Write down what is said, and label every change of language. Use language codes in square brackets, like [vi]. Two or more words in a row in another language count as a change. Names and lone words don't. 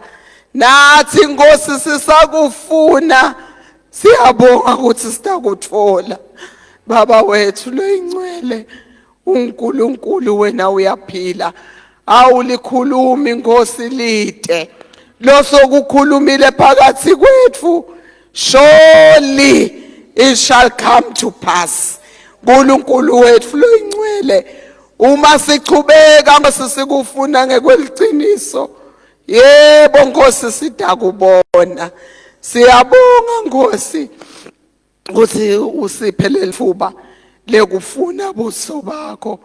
[ss] Nathi Nkosi sisakufuna, siyabonga ukuthi sitakuthola. Baba wethu loyingcwele, uNkulunkulu wena uyaphila, awulikhulumi Nkosi lide, losokukhulumile phakathi kwethu [en] surely it shall come to pass. [ss] uNkulunkulu wethu loyingcwele, uma sichubeka Nkosi sikufuna ngekweliciniso, yebo Nkosi sitakubona. Siyabonga Nkosi ukuthi usiphe lethuba lekufuna buso bakho.